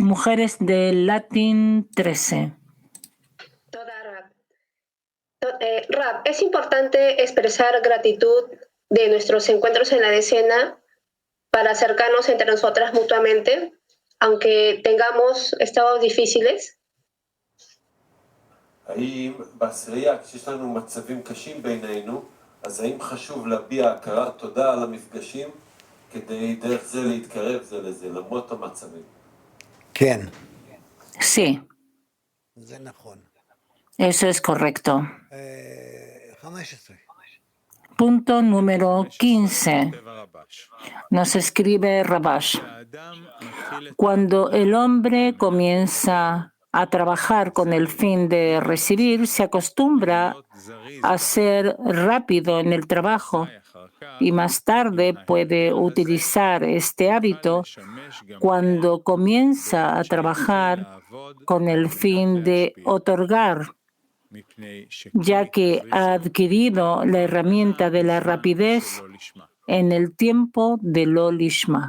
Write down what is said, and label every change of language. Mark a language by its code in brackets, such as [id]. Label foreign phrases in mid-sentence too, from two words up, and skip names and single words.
[es] Mujeres del Latin 13. Rab, es importante expresar gratitud de nuestros encuentros en la decena para acercarnos entre nosotras mutuamente, aunque tengamos estados difíciles. [he] האם בעשירייה, כשיש לנו מצבים קשים בינינו, אז האם חשוב להביע הכרה, תודה על המפגשים, כדי דרך זה להתקרב זה לזה, למרות המצבים? כן. [es] Sí. [he] זה נכון. [es] Eso es correcto. 15. Punto número 15. Nos escribe Rabash. Cuando el hombre comienza a trabajar con el fin de recibir, se acostumbra a ser rápido en el trabajo y más tarde puede utilizar este hábito cuando comienza a trabajar con el fin de otorgar, ya que ha adquirido la herramienta de la rapidez en el tiempo de lo lishma.